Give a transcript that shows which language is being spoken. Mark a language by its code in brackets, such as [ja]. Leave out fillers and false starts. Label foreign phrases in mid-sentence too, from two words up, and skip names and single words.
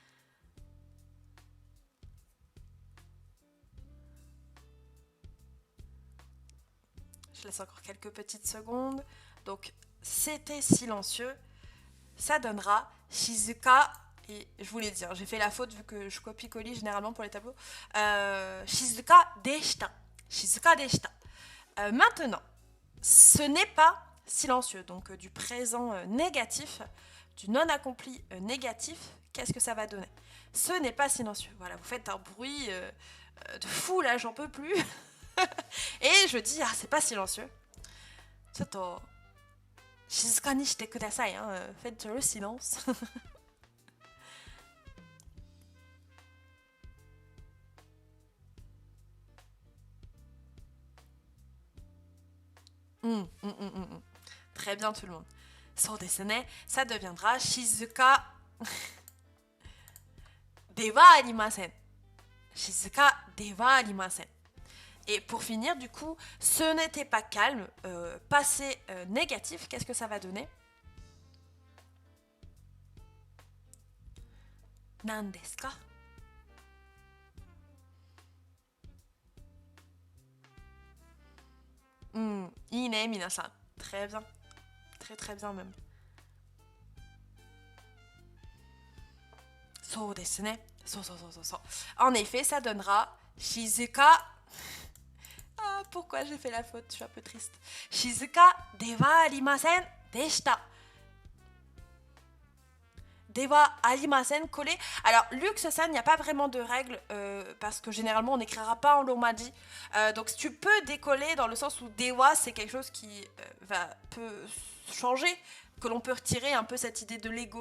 [fr] Je laisse encore quelques petites secondes. Donc, c'était silencieux. Ça donnera Shizuka. Et je vous l'ai dit, hein, j'ai fait la faute vu que je copie-colle généralement pour les tableaux. [ja] 静かでした。静かでした. [fr] Maintenant, ce n'est pas silencieux. Donc, du présent négatif, du non accompli négatif, qu'est-ce que ça va donner? Ce n'est pas silencieux. Voilà, vous faites un bruit de fou là, j'en peux plus. Et je dis, ah, c'est pas silencieux. [ja] ちょっと、静かにしてください, [fr] hein, faites le silence. Très bien tout le monde. [ja] そうですね, [fr] ça deviendra [ja] 静かではありません. 静かではありません. [fr] Et pour finir, du coup, ce n'était pas calme, passé négatif, qu'est-ce que ça va donner? [ja] 何ですか? いいね, みなさん. [fr] Très bien. Très très bien même. [ja] そうですね. [fr] So. En effet, ça donnera shizuka. Ah, pourquoi j'ai fait la faute? Je suis un peu triste. [ja] 静かではありませんでした. ではありません [fr] collé. Alors, Luxe-san, il n'y a pas vraiment de règle parce que généralement on n'écrira pas en lomadi. Donc, tu peux décoller dans le sens où dewa c'est quelque chose qui peut changer, que l'on peut retirer un peu cette idée de l'ego.